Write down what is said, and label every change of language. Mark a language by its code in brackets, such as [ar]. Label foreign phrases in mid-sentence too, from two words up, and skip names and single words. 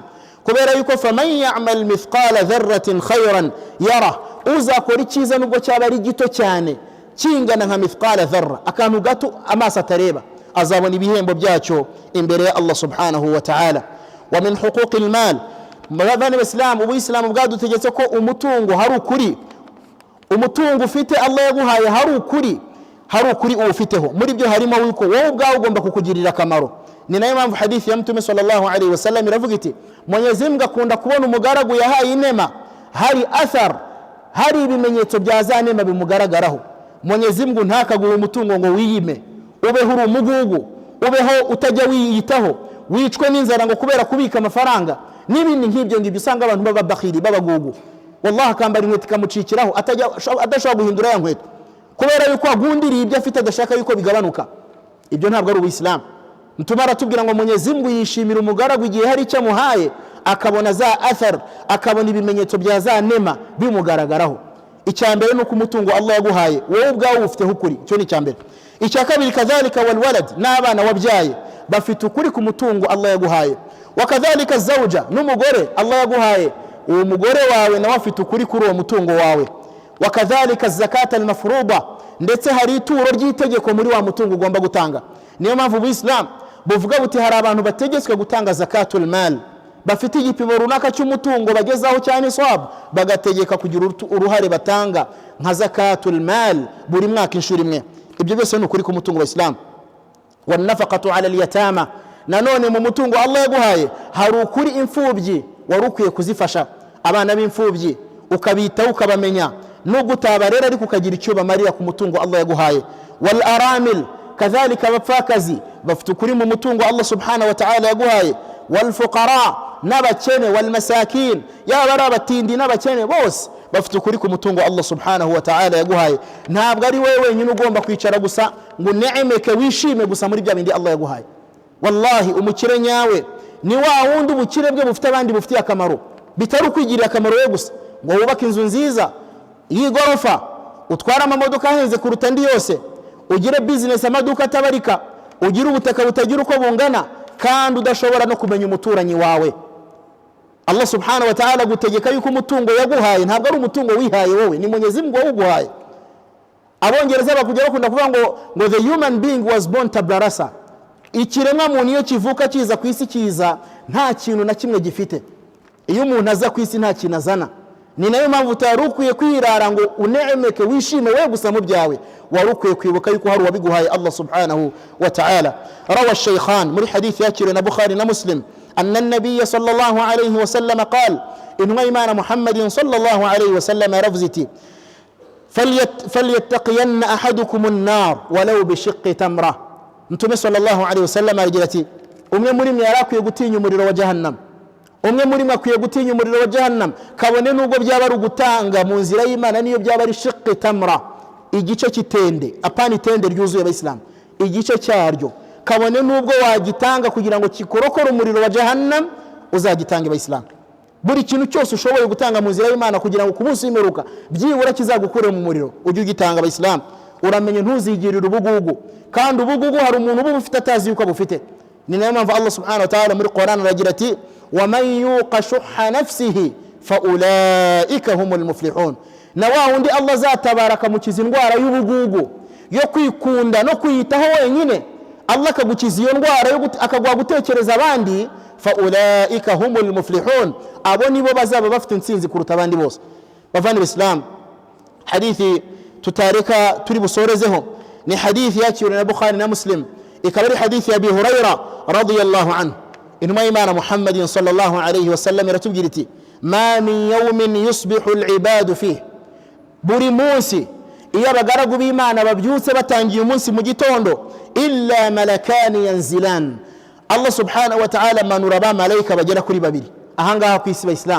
[rw] Kubera yuko [ar] فمن يعمل مثقال ذرة خيرا يره, [rw] uzakora icyiza nubwo cyaba ari gito cyane kingana nka [ar] mithqala dharra, [rw] akantu gato amaso atareba, azabona ibihembo byacyo imbere ya [ar] Allah subhanahu wa ta'ala. ومن حقوق المال, [rw] mabavani b'Islam, ubuyisilamu bwadutegetse ko umutungo hari ukuri, umutungo ufite Allah yaguhaye hari ukuri uwufiteho. Muri byo harimo yuko wowe ubwawe ugomba kukugirira akamaro. Ni nayo mpamvu hadithi ya Mtume [ar] sallallahu alaihi wasallam [rw] iravuga iti, [sw] Mwenyezi Mungu [rw] akunda kubona umugaragu yahaye inema, hari athar, hari ibimenyetso bya za nema bimugaragaraho. [sw] Mwenyezi Mungu [rw] ntakaguha umutungo ngo wiyime, ubeho uri umugugu, ubeho utajya wiyitaho, wicwe n'inzara ngo kubera kubika amafaranga n'ibindi nk'ibyo ngibyo. Usanga abantu baba bakhiri babagugu, wallahi akambara inkweto ikamucikiraho adashobora guhindura ya nkweto kubera yuko agundiriye ibyo afite adashaka yuko bigabanuka. Ibyo ntabwo ari ubuyisilamu. Mtume aratubwira ngo [sw] Mwenyezi Mungu [rw] yishimira umugaragu igihe hari icyo amuhaye akabona za athar, akabona ibimenyetso bya za nema bimugaragaraho. Icya mbere nuko umutungo Allah yaguhaye wowe ubwawe ufiteho ukuri, cyo ni icya mbere. Icya kabiri [ar] كذلك والولد, [rw] n'abana wabyaye bafite ukuri ku mutungo Allah yaguhaye. [ar] Wa kadhalika zawja, [rw] n'umugore Allah yaguhaye, uwo mugore wawe nawe afite ukuri kuri uwo mutungo wawe. [ar] وكذلك الزكاة المفروضة, [rw] ndetse hari ituro ry'itegeko muri wa mutungo ugomba gutanga. Niyo mpamvu ubuyisilamu buvuga buti hari abantu bategetswe gutanga [ar] zakatul mal, [rw] bafite igipimo runaka cy'umutungo bagezaho cyane iswab, bagategeka kugira uruhare batanga nka [ar] zakatul mal [rw] buri mwaka inshuro imwe. Ibyo byose ni ukuri ku mutungo wa Islam. [ar] Wa nafaqatu ala al-yatama, [rw] nanone mu mutungo Allah yaguhaye hari ukuri imfubyi wari ukwiye kuzifasha. Abana b'imfubyi ukabitaho ukabamenya, nubwo utabarera ariko ukagira icyo bamarira ku mutungo Allah yaguhaye. [ar] Wal aramil, [rw] kadhalika abapfakazi bafite ukuri mu mutungo [ar] Allah subhanahu wa ta'ala [rw] yaguhaye. [ar] والفقراء, n'abakene, والمساكين, [rw] yaba ari abatindi n'abakene bose bafite ukuri ku mutungo [ar] Allah subhanahu wa ta'ala [rw] yaguhaye. Ntabwo ari wewe wenyine ugomba kwicara gusa ngo neemeke wishime gusa muri bya bindi Allah yaguhaye. Wallahi umukire nyawe ni wa wundi ubukire bwe bufite abandi bufitiye akamaro, bitari ukwigirira akamaro we gusa ngo wubake inzu nziza y'igorofa, utwara amamodoka ahenze kuruta andi yose, ugire business amaduka atabarika, ugire ubutaka butagira uko bungana, kandi udashobora no kumenya umuturanyi wawe. [ar] Allah subhanahu wa ta'ala [rw] gutegeka yuko umutungo yaguhaye ntabwo ari umutungo wihaye wowe, ni [sw] Mwenyezi Mungu [rw] wawuguhaye. Abongereza bakujya bakunda kuvuga ngo [en] the human being was born [la] tabula rasa, [rw] ikiremwa muntu iyo kivuka kiza ku isi kiza nta kintu na kimwe gifite. Iyo umuntu aza ku isi nta kintu azana. Ni nayo mpamvu utari ukwiye kwirara ngo uneemeke wishime we gusa mu byawe, wari ukwiye kwibuka yuko hari uwabiguhaye [ar] Allah subhanahu wa ta'ala. رواه الشيخان [rw] muri hadith yakiriwe na Bukhari na Muslim [ar] أن النبي صلى الله عليه وسلم قال إنوا إيمانا محمد صلى الله عليه وسلم رفزيتي فليتقين أحدكم النار ولو بشق تمرة. [rw] Mtume [ar] sallallahu alayhi wa sallam [rw] agira ati, umwe muri mwe yarakwiye gutinya umuriro wa jahannam, umwe muri mwe akwiye gutinya umuriro wa jahannam, kabone nubwo byaba ari ugutanga mu nzira y'Imana, niyo byaba ari [ar] shiqqi tamra, [rw] igice kitende, apana itende ryuzuye abayisilamu, igice cyaryo, kabone nubwo wagitanga kugira ngo kikorokore umuriro wa jahannam, uzagitanga abayisilamu. Buri kintu cyose ushoboye gutanga mu nzira y'Imana kugira ngo ku munsi w'imperuka byibura kizagukure mu muriro, ujye ugitanga abayisilamu. Uramenye ntuzigirire ubugugu, kandi ubugugu hari umuntu uba ufite atazi yuko abufite. Ni nayo mpamvu [ar] Allah subhanahu wa ta'ala [rw] muri Qur'an aragira ati [ar] وَمَنْ يُوقَ شُحَّ نَفْسِهِ فَأُولَئِكَ هُمُ الْمُفْلِحُونَ. [rw] Na wa wundi [ar] Allah azatabaraka [rw] mukiza indwara y'ubugugu yo kwikunda no kwiyitaho wenyine, Allah akagukiza iyo ndwara akagwa gutekereza abandi, [ar] فَأُولَئِكَ هُمُ الْمُفْلِحُونَ. [rw] abo nibo bazaba bafite intsinzi kuruta abandi bose. Bavandimwe Islam, hadithi tutareka turi busorezeho ni hadithi yakiriwe na Bukhari na Muslim, ikaba ari hadithi ya Abi Huraira [ar] radiyallahu anhu. [rw] Intumwa y'Imana [ar] محمد صلى الله عليه وسلم [rw] iratubwira iti [ar] ما من يوم يصبح العباد فيه, [rw] buri munsi iyo abagaragu b'Imana babyutse batangiye umunsi mu gitondo, [ar] illa malakani yanzilan, Allah subhanahu wa ta'ala [rw] manura ba malaika bagera kuri babiri ahangaha ku isi b'Islam.